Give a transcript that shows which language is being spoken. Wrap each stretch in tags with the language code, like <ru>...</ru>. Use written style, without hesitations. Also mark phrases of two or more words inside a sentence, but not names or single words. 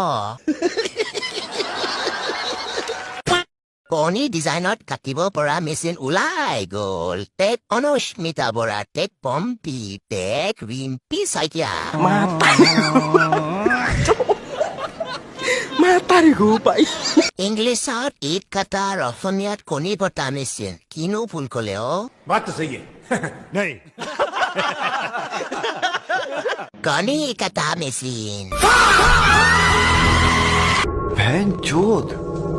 <as>কণী ডিজাইনত কাটিব পৰা মেচিন ওলাই গ'ল টেক অনুস্মিতা বৰা টেক পম্পী টেক ৰিম্পী শইকীয়া ইংলিছত</as> <en>egg cutter</en> <as>অসমীয়াত কণী কটা মেচিন কিনো ভুল ক'লে</as> <hi>बात तो सही है नहीं</hi> <as>কণী কাটা মেচিন</as> <hi>बहन चोद</hi>